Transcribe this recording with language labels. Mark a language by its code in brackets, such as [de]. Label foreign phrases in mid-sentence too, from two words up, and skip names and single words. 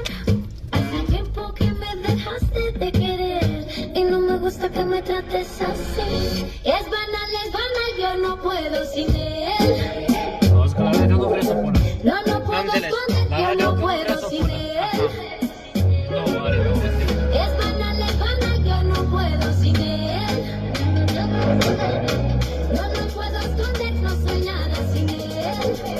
[es] Hace tiempo que me dejaste de querer y no me gusta que me trates así. Es banal, yo no puedo sin él. [ro] auzi că la radio nu vrei să pună. [es] No, no puedo esconder, yo no puedo sin él. [ro] Nu are de unde. [es] Es banal, yo no puedo sin él. No, no puedo esconder, no soy nada sin él.